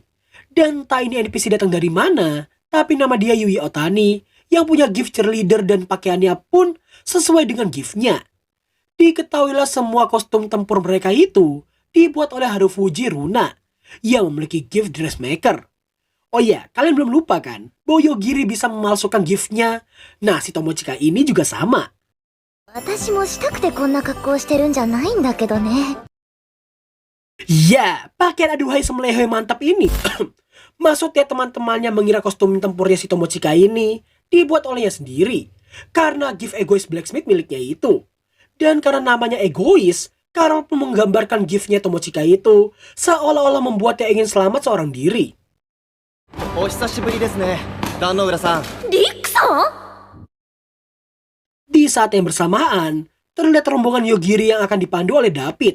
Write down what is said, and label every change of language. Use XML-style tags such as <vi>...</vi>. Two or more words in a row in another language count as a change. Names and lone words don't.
<id>Dan tak ini NPC datang dari mana, tapi nama dia Yui Otani yang punya</id> <en>gift cheerleader</en> <id>dan pakaiannya pun sesuai dengan giftnya. Diketahuilah semua kostum tempur mereka itu dibuat oleh Harufuji Runa yang memiliki</id> <en>gift dressmaker.</en> <id>Oh ya, kalian belum lupa kan bahwa Yogiri bisa memalsukan giftnya. Nah, si Tomochika ini juga sama.</id> <ja>私もしたくてこんな格好してるんじゃないんだけどね。</ja> <id>Ya, pakaian aduhai semelehoy mantap ini. Maksudnya teman-temannya mengira kostum tempurnya si Tomochika ini dibuat olehnya sendiri. Karena gift egois blacksmith miliknya itu. Dan karena namanya egois, Carol pun menggambarkan giftnya Tomochika itu seolah-olah membuatnya ingin selamat seorang diri.</id> <ja>お久しぶりですね、壇ノ浦さん。リックさん？</ja> <id>Di saat yang bersamaan, terlihat rombongan Yogiri yang akan dipandu oleh David.</id>